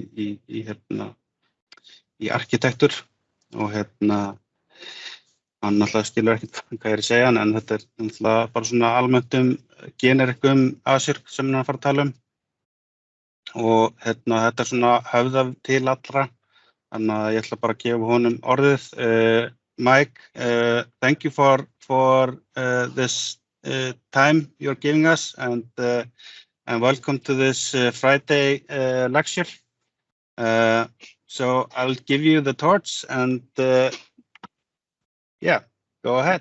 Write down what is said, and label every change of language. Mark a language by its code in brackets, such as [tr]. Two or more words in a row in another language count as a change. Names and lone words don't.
[is] í arkitektur og hann náttúrulega skilur ekkert hvað ég að segja en þetta náttúrulega bara svona almennt generik Azure sem hann að fara að tala og þetta svona höfða til allra, þannig að ég ætla bara að gefa honum orðið. [en] Mike, thank you for this time you're giving us and welcome to this Friday lecture. So I'll give you the torch and yeah, go ahead.